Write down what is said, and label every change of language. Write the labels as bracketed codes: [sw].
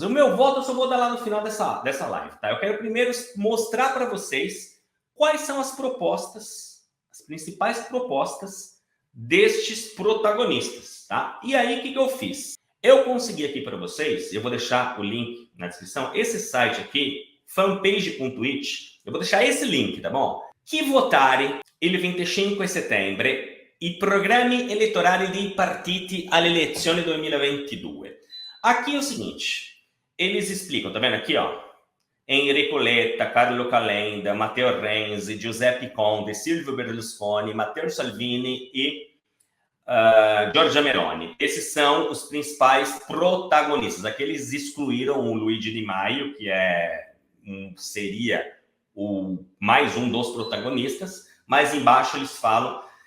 [pt] O meu voto eu só vou dar lá no final dessa live, tá? Eu quero primeiro mostrar para vocês quais são as propostas, as principais propostas destes protagonistas, tá? E aí, o que eu fiz? Eu consegui aqui para vocês, eu vou deixar o link na descrição, esse site aqui, fanpage.it, eu vou deixar esse link, tá bom? [it] Chi votare il 25 settembre i programmi elettorali dei partiti alle elezioni 2022. [pt] Aqui é o seguinte, eles explicam, tá vendo aqui, ó? Enrico Letta, Carlo Calenda, Matteo Renzi, Giuseppe Conte, Silvio Berlusconi, Matteo Salvini e Giorgia Meloni. Esses são os principais protagonistas. Aqui eles excluíram o Luigi Di Maio, que seria mais um dos protagonistas, mas embaixo eles falam.